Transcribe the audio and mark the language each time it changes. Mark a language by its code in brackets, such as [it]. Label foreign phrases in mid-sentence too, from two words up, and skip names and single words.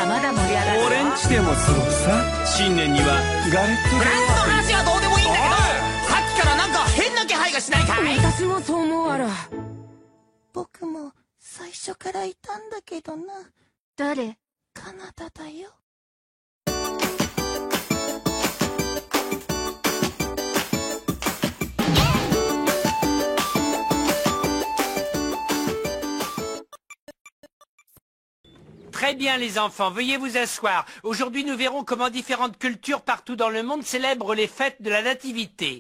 [ja] 俺んちでもそうさ。新年にはガレットフランスの話はどうでもいいんだけど、さっきからなんか変な気配がしないかい？私もそう思うわら。僕も最初からいたんだけどな。誰？カナダだよ。 [fr] Très bien les enfants, veuillez vous asseoir. Aujourd'hui nous verrons comment différentes cultures partout dans le monde célèbrent les fêtes de la nativité.